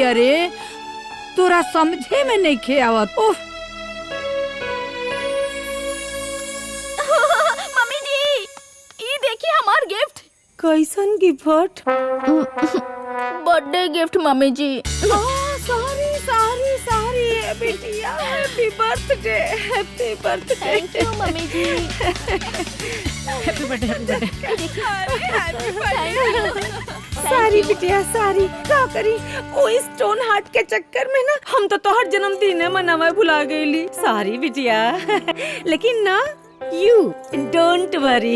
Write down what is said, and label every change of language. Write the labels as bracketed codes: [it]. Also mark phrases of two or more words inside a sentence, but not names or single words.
[bho] अरे तोरा समझे में नहीं खे आवत। ओह मम्मी जी, ये देखिए हमार गिफ्ट। कैसन गिफ्ट? [en] birthday gift [bho] मम्मी जी। [en] sorry sorry sorry बेटिया, happy birthday, happy birthday. thank you मम्मी जी। happy birthday, happy birthday. [bho] सारी बिटिया सारी का करी, वो [en] stone heart [bho] के चक्कर में ना हम तो तोहर जन्मदिन मनावे भुला गईली। सारी बिटिया, लेकिन ना [en] you don't worry.